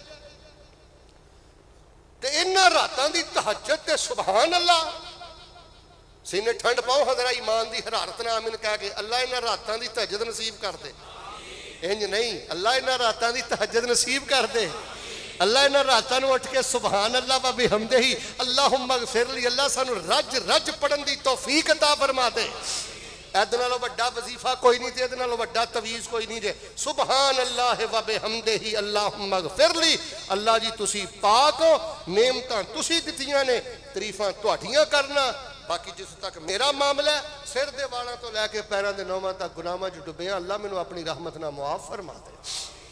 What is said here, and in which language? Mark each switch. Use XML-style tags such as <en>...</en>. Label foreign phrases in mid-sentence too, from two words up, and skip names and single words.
<pa>تے انہاں راتاں دی تہجد تے</pa> <ar>سبحان الله,</ar> <pa>سینے ٹھنڈ پاؤ حضرا ایمان دی حرارت نال آمین کہہ کے، اللہ انہاں راتاں دی تہجد نصیب کر دے. انج نہیں، اللہ انہاں راتاں دی تہجد نصیب کر دے. اللہ انہاں راتاں نوں اٹھ کے</pa> <ar>سبحان الله وبحمده اللهم اغفر لي,</ar> <pa>اللہ سانوں رج رج پڑھن دی توفیق عطا فرما دے. ایہدے نالوں وڈا وظیفہ کوئی نہیں، ایہدے نالوں وڈا تعویذ کوئی نہیں جے.</pa> <ar>سبحان الله وبحمده اللهم اغفر لي.</ar> <pa>اللہ جی تسی پاک ہو، نعمتاں تسی دتیاں نے، تعریفاں تہاڈیاں کرنا. باقی جس تک میرا معاملہ اے، سر دے والوں تو لیکے پیروں کے نوواں تک گناہاں چ ڈبے، اللہ مینوں اپنی رحمت نال معاف فرما دے.</pa>